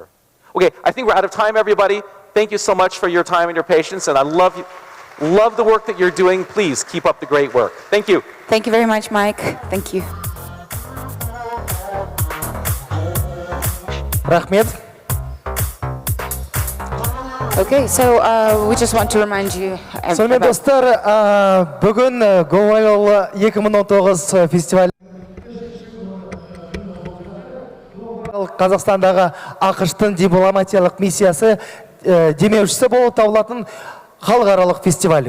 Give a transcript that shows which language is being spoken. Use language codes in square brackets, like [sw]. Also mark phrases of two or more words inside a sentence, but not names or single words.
[en] Okay, I think we're out of time, everybody. Thank you so much for your time and your patience, and I love the work that you're doing. Please keep up the great work. Thank you. Thank you very much, Mike. Thank you. [kk] Рахмет. [en] Okay, so we just want to remind you [kk] Сонымен достар, бүгін Go Viral 2019 фестиваль Қазақстандағы ақш-тың дипломатиялық миссиясы демеушісі болып табылатын халықаралық фестиваль.